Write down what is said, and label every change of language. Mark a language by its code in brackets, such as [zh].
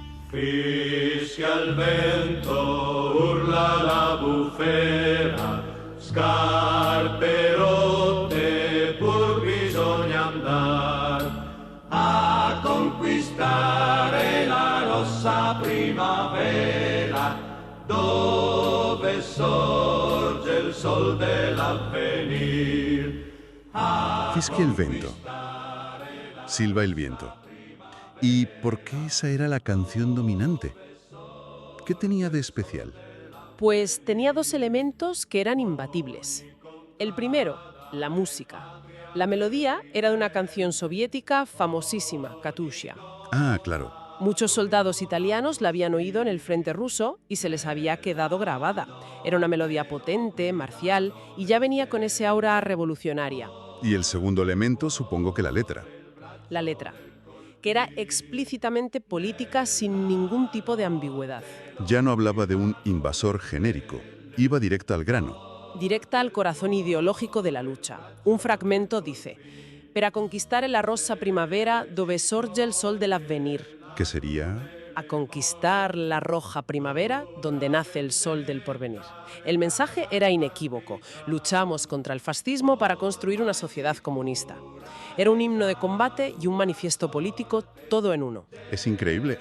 [it] Fischia il vento, urla la bufera, scarpe rotte, pur bisogna andar a conquistare la rossa primavera, dove sorge il sol dell'avvenir. Fischia el vento. [es] Silba el viento. ¿Y por qué esa era la canción dominante? ¿Qué tenía de especial? Pues tenía dos elementos que eran imbatibles. El primero, la música. La melodía era de una canción soviética famosísima, Katusha. Ah, claro. Muchos soldados italianos la habían oído en el frente ruso y se les había quedado grabada. Era una melodía potente, marcial, y ya venía con ese aura revolucionaria. Y el segundo elemento, supongo que la letra. La letra, que era explícitamente política sin ningún tipo de ambigüedad. Ya no hablaba de un invasor genérico. Iba directo al grano. directa al corazón ideológico de la lucha. Un fragmento dice: [it] «Per a conquistare la rossa primavera dove sorge el sol dell'avvenir». [es] ¿Qué sería? A conquistar la roja primavera donde nace el sol del porvenir. El mensaje era inequívoco. Luchamos contra el fascismo para construir una sociedad comunista. Era un himno de combate y un manifiesto político, todo en uno. Es increíble.